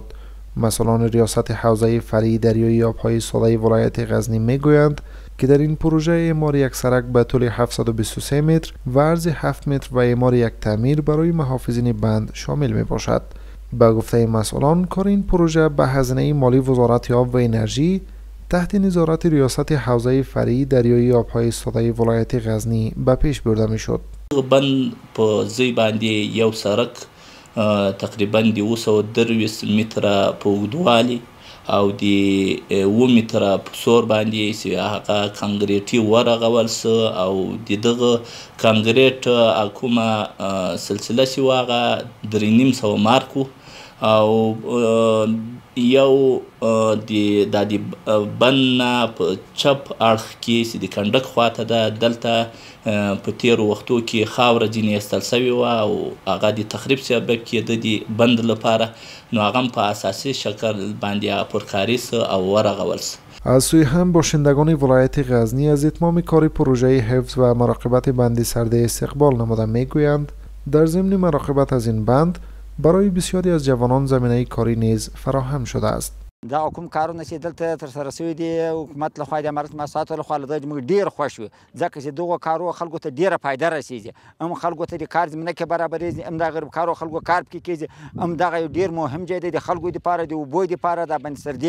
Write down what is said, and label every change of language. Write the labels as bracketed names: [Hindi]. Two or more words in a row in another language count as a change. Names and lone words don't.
[Persian] مسئولان ریاست حوزه فرعی دریایی آبهای ساده ولایت غزنی میگویند که در این پروژه اعمار یک سرک به طول 723 متر و عرض 7 متر و اعمار یک تعمیر برای محافظین بند شامل می باشد. به گفته مسئولان، کار این پروژه به هزینه مالی وزارت آب و انرژی تحت نظارت ریاست حوزه فرعی دریایی آبهای ساده ولایت غزنی به پیش برده می شد. [Pashto] بند په ځای باندې یو سرک تقریبا 223 متره په اوږدوالي او د 7 متره په سور باندې چې هغه کانکریټي ورغول سو او د دغه کانکریټ کومه سلسله چې هغه 3.5 مارکو او یو د بند نه په چپ اړخ کې چې د کنډک خواته ده دلته په تیرو وختو کې خاوره ځینې ایستل سوې وه او هغه د تخریب سبب کېده د بند لپاره، نو هغه هم په اساسي شکل باندې پرکاري سو او ورغول سو. [Persian] از سوی هم باشندگان ولایت غزنی از اتمام کار پروژه حفظ و مراقبت بند سرده استقبال نموده میگویند در ضمن مراقبت از این بند برای بسیاری از جوانان زمینه کاری نیز فراهم شده است. [Pashto] دا کوم کارونه چې دلته ترسره شوي دي حکومت لخوا د امارت مؤسساتو لخوا له دې موږ ډېر خوښ یو، ځکه چې دغو کارو خلکو ته ډېره فایده رسیږي، هم خلکو ته د کار زمینه کې برابرېږي، هم د غریب کارو خلکو کار پکې کېږي، هم دغه یو ډېر مهم ځای دی د خلکو دپاره د اوبو دپاره د بند سردې.